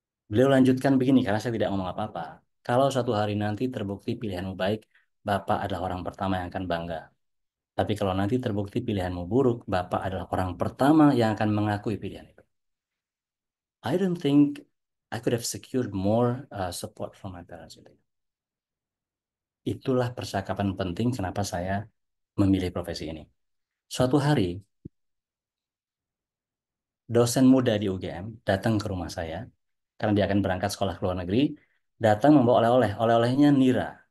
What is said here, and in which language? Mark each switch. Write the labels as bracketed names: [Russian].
[Indonesian] Beliau lanjutkan begini, karena saya tidak ngomong apa-apa. Kalau suatu hari nanti terbukti pilihanmu baik, Bapak adalah orang pertama yang akan bangga. Tapi kalau nanti terbukti pilihanmu buruk, Bapak adalah orang pertama yang akan mengakui pilihan itu. [English] I don't think I could have secured more support from my parents. [Indonesian] Itulah percakapan penting kenapa saya memilih profesi ini. Suatu hari, dosen muda di UGM datang ke rumah saya, karena dia akan berangkat sekolah ke luar negeri, datang membawa oleh-oleh. Oleh-olehnya nira.